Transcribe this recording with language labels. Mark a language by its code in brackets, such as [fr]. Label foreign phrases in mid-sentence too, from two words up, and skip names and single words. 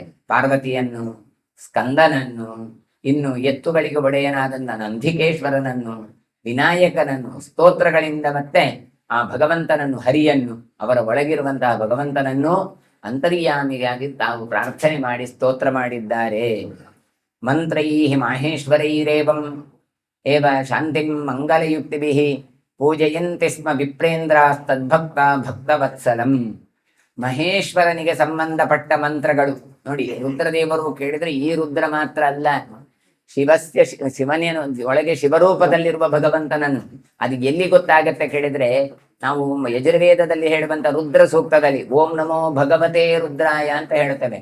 [kn] ಪಾರ್ವತಿಯನ್ನು, ಸ್ಕಂದನನ್ನು, ಇನ್ನು ಎತ್ತುಗಳಿಗೆ ಒಡೆಯನಾದಂತ ನಂದಿಕೇಶ್ವರನನ್ನು, ವಿನಾಯಕನನ್ನು ಸ್ತೋತ್ರಗಳಿಂದ, ಮತ್ತೆ ಆ ಭಗವಂತನನ್ನು, ಹರಿಯನ್ನು, ಅವರ ಒಳಗಿರುವಂತಹ ಭಗವಂತನನ್ನು ಅಂತರ್ಯಾಮಿಗಾಗಿ ತಾವು ಪ್ರಾರ್ಥನೆ ಮಾಡಿ ಸ್ತೋತ್ರ ಮಾಡಿದ್ದಾರೆ. [sa] ಮಂತ್ರೈ ಮಾಹೇಶ್ವರೈರೇವಂ ಏವ ಶಾಂತಿಂ ಮಂಗಲಯುಕ್ತಿಭಿಃ ಪೂಜಯಂತಿ ಸ್ಮ ವಿಪ್ರೇಂದ್ರಾಸ್ತದ್ಭಕ್ತ ಭಕ್ತವತ್ಸಲಂ. [kn] ಮಹೇಶ್ವರನಿಗೆ ಸಂಬಂಧಪಟ್ಟ ಮಂತ್ರಗಳು ನೋಡಿ. ರುದ್ರದೇವರು ಕೇಳಿದ್ರೆ ಈ ರುದ್ರ ಮಾತ್ರ ಅಲ್ಲ, ಶಿವನೇನು ಒಳಗೆ ಶಿವರೂಪದಲ್ಲಿರುವ ಭಗವಂತನನ್ನು. ಅದು ಎಲ್ಲಿ ಗೊತ್ತಾಗತ್ತೆ ಕೇಳಿದ್ರೆ, ನಾವು ಯಜುರ್ವೇದದಲ್ಲಿ ಹೇಳುವಂತ ರುದ್ರ ಸೂಕ್ತದಲ್ಲಿ [sa] ಓಂ ನಮೋ ಭಗವತೇ ರುದ್ರಾಯ [kn] ಅಂತ ಹೇಳ್ತೇವೆ.